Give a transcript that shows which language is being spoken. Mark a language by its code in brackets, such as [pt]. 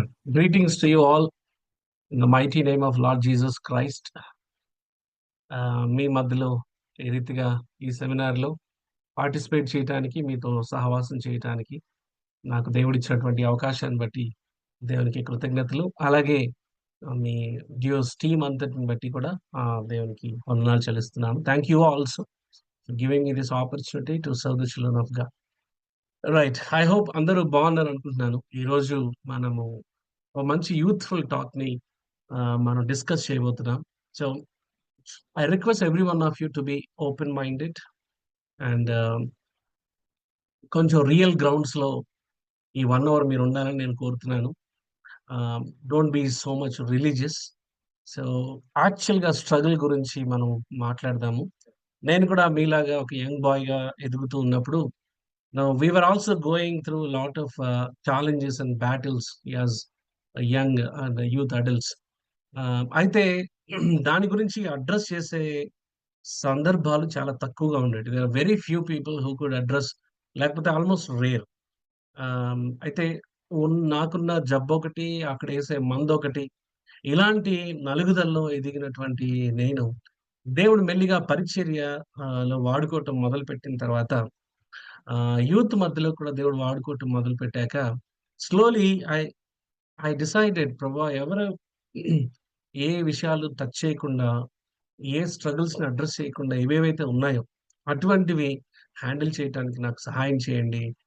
[en] Greetings to you all in the mighty name of Lord Jesus Christ. [te] మీ మధ్యలో ఈ రీతిగా ఈ సెమినార్‌లో పార్టిసిపేట్ చేయటానికి, మీతో సహవాసం చేయటానికి నాకు దేవుడిచ్చినటువంటి అవకాశాన్ని బట్టి దేవునికి కృతజ్ఞతలు. అలాగే మీ డ్యూస్ టీమ్ అంతటిని బట్టి కూడా దేవునికి వందనాలు చెల్లిస్తున్నాను. [en] Thank you also for giving me this opportunity to serve the children of God. Right. I hope [te] అందరూ బాగున్నారనుకుంటున్నాను. ఈరోజు మనము ఒక మంచి యూత్‌ఫుల్ టాక్‌ని మనం డిస్కస్ చేయబోతున్నాం. [en] so, I request every one of you to be open minded and కొంచెం real గ్రౌండ్స్‌లో ఈ 1 hour [te] మీరు ఉండాలని నేను కోరుతున్నాను. [en] Don't be so much religious. So, యాక్చువల్‌గా struggle [te] గురించి మనం మాట్లాడదాము. నేను కూడా మీలాగా ఒక యంగ్ బాయ్‌గా ఎదుగుతూ ఉన్నప్పుడు [en] we were also going through a lot of challenges and battles as a young and youth adults. [te] అయితే దాని గురించి అడ్రెస్ చేసే సందర్భాలు చాలా తక్కువగా ఉండేవి. [en] There are very few people who could address, లేకపోతే almost rare. [te] అయితే నాకున్న జబ్బొకటి, అక్కడేసే మందొకటి, ఇలాంటి నలుగుదలలో ఎదిగినటువంటి నేను దేవుడు మెల్లిగా పరిచర్య లో వాడుకోవటం మొదలుపెట్టిన తర్వాత యూత్ మధ్యలో కూడా దేవుడు వాడుకోవటం మొదలుపెట్టాక [en] slowly I I decided [te] ప్రభా ఎవరు ఏ విషయాలు టచ్ చేయకుండా, ఏ స్ట్రగుల్స్‌ని అడ్రెస్ చేయకుండా ఏవేవైతే ఉన్నాయో అటువంటివి హ్యాండిల్ చేయటానికి నాకు సహాయం చేయండి.